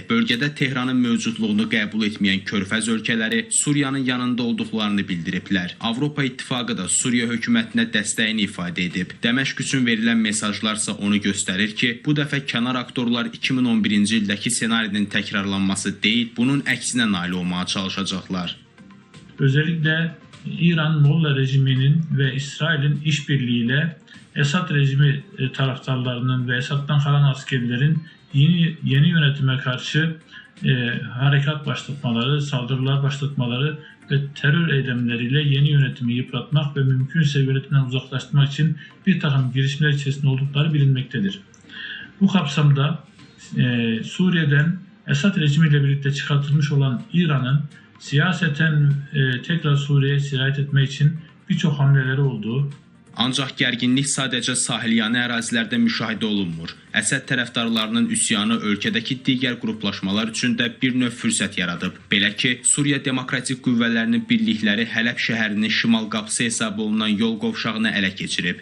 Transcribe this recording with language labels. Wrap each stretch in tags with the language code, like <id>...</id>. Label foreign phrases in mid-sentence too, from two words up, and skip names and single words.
<az>Bölgədə Tehranın mövcudluğunu qəbul etməyən körfəz ölkələri Suriyanın yanında olduqlarını bildiriblər. Avropa İttifaqı da Suriya hökumətinə dəstəyini ifadə edib. Dəməşq üçün verilən mesajlarsa onu göstərir ki, bu dəfə kənar aktorlar 2011-ci ildəki senarinin təkrarlanması deyil, bunun əksinə nail olmağa çalışacaqlar.</az> <tr>Özellikle İran Molla rejiminin ve İsrail'in işbirliğiyle Esad rejimi taraftarlarının ve Esad'dan kalan askerlerin yeni yönetime karşı harekat başlatmaları, saldırılar başlatmaları ve terör eylemleriyle yeni yönetimi yıpratmak ve mümkünse yönetimden uzaklaştırmak için bir takım girişimler içerisinde oldukları bilinmektedir. Bu kapsamda Suriye'den Esad rejimiyle birlikte çıkartılmış olan İran'ın siyaseten tekrar Suriye'ye sirayet etmek için birçok hamleleri oldu.</tr> <az>Ancaq gərginlik sadəcə sahilyanı ərazilərdə müşahidə olunmur. Əsəd tərəfdarlarının üsyanı ölkədəki digər qruplaşmalar üçün də bir növ fürsət yaradıb. Belə ki, Suriya Demokratik Qüvvələrinin birlikləri Hələb şəhərinin şimal qapısı hesab olunan yol qovşağını ələ keçirib.</az>